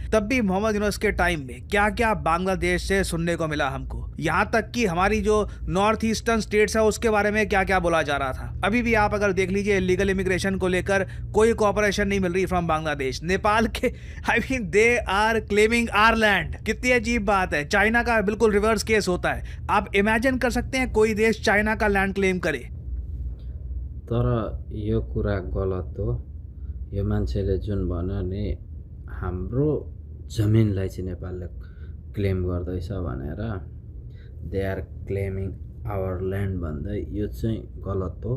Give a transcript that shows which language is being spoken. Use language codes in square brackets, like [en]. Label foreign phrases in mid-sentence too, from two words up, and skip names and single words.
[hi] तब भी मोहम्मद यूनुस के टाइम में क्या क्या बांग्लादेश से सुनने को मिला हमको, यहाँ तक कि हमारी जो नॉर्थ ईस्टर्न स्टेट्स है उसके बारे में क्या क्या बोला जा रहा था। अभी भी आप अगर देख लीजिए, [en] illegal immigration [hi] को लेकर कोई कोऑपरेशन नहीं मिल रही फ्रॉम बांग्लादेश। नेपाल के [en] I mean they are claiming our land, [hi] कितनी अजीब बात है। चाइना का बिल्कुल रिवर्स केस होता है। आप इमेजिन कर सकते हैं कोई देश चाइना का [en] land claim [hi] करे। [ne] तर यो कुरा गलत हो। यो मान्छेले जुन भन्यो नि हाम्रो जमिनलाई चाहिँ नेपालले क्लेम गर्दैछ भनेर, [en] they are claiming our land [ne] भन्दै, यो चाहिँ गलत हो।